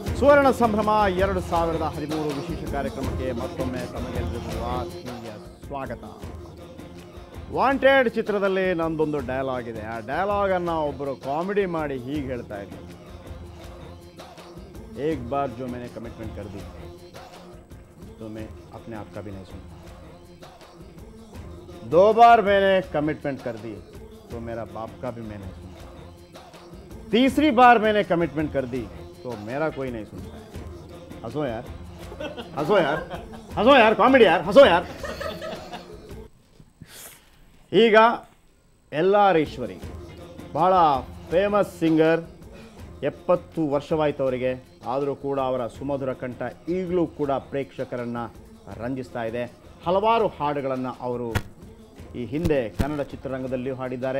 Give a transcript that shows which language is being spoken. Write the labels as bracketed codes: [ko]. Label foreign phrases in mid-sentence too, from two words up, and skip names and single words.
[kn] ಸುವರ್ಣ ಸಂಭ್ರಮ 2013 ವಿಶೇಷ ಕಾರ್ಯಕ್ರಮಕ್ಕೆ ಮತ್ತೊಮ್ಮೆ ತಮಗೆಲ್ಲರಿಗೂ ಆತ್ಮೀಯ ಸ್ವಾಗತ. ವಾಂಟೆಡ್ ಚಿತ್ರದಲ್ಲಿ ನಂದೊಂದು ಡೈಲಾಗ್ ಇದೆ. ಆ ಡೈಲಾಗ್ ಅನ್ನು ಒಬ್ಬರು ಕಾಮಿಡಿ ಮಾಡಿ ಹೀಗೆ ಹೇಳ್ತಾ ಇದ್ರು, [hi] एक बार जो मैंने कमिटमेंट कर दी तो मैं अपने आप का भी नहीं सुनता, 2 बार मैंने कमिटमेंट कर दी तो मेरा बाप का भी मैं नहीं सुनता, 3री बार मैंने कमिटमेंट कर दी तो मेरा कोई नहीं सुनता है. हंसो यार, हंसो यार, हंसो यार, कॉमेडी यार, हंसो यार. [kn] ಈಗ LR ಈಶ್ವರಿ ಬಹಳ [en] famous singer. [kn] 70 ವರ್ಷವಾಯಿತು ಅವರಿಗೆ. ಆದರೂ ಕೂಡ ಅವರ ಸುಮಧುರ ಕಂಠ ಈಗಲೂ ಕೂಡ ಪ್ರೇಕ್ಷಕರನ್ನು ರಂಜಿಸ್ತಾ ಇದೆ. ಹಲವಾರು ಹಾಡುಗಳನ್ನು ಅವರು ಈ ಹಿಂದೆ ಕನ್ನಡ ಚಿತ್ರರಂಗದಲ್ಲಿಯೂ ಹಾಡಿದ್ದಾರೆ.